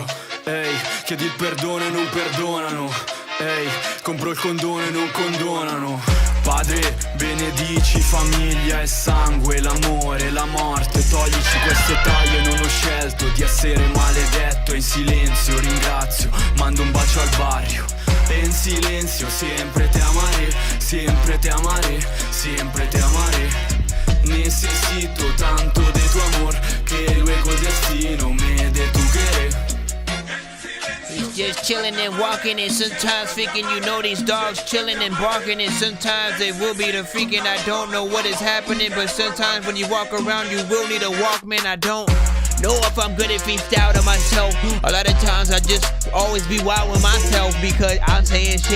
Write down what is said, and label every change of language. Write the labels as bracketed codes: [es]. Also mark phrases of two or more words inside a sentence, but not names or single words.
[it] Ehi, chiedi il perdono e non perdonano. Ehi, compro il condono e non condonano. Padre benedici famiglia e sangue, l'amore, la morte. Toglici queste taglie, non ho scelto di essere maledetto. In silenzio ringrazio, mando un bacio al barrio. E in silenzio sempre [es] te amaré, siempre te amaré, siempre te amaré. Necesito tanto de tu amor que luego el destino me dé tu querer. [en] He's just chilling and walking and sometimes thinking you know these dogs chilling and barking and sometimes they will be the freaking I don't know what is happening but sometimes when you walk around you will need a Walkman. I don't know if I'm good at freestyle to myself. A lot of times I just always be wild with myself because I'm saying shit.